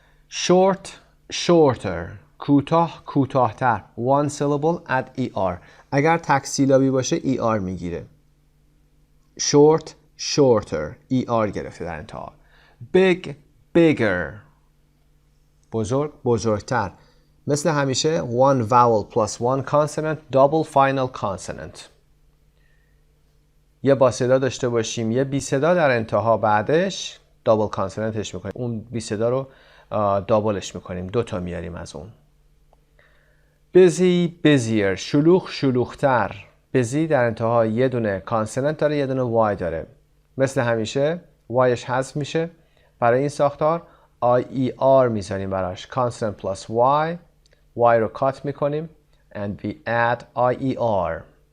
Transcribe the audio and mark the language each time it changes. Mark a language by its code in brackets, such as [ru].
[en] short, shorter. [fa] کوتاه، کوتاهتر. [en] one syllable add er. [fa] اگر تک سیلابی باشه er میگیره. [en] short, shorter. [fa] er گرفته در انتها. [en] big, bigger. [fa] بزرگ، بزرگتر. [en] مثل همیشه one vowel plus one consonant double final consonant. [fa] یه با صدا داشته باشیم یه بی صدا در انتها بعدش دابل کانسوننتش میکنیم. اون بی صدا رو دابلش میکنیم. دوتا میاریم از اون. [en] busy, busier. [fa] شلوغ، شلوغتر. busy در انتها یه دونه کانسوننت داره، یه دونه y داره. مثل همیشه yش حذف میشه. برای این ساختار IER میذاریم براش. [en] consonant plus y [fa] رو کات میکنیم [en] and we add IER.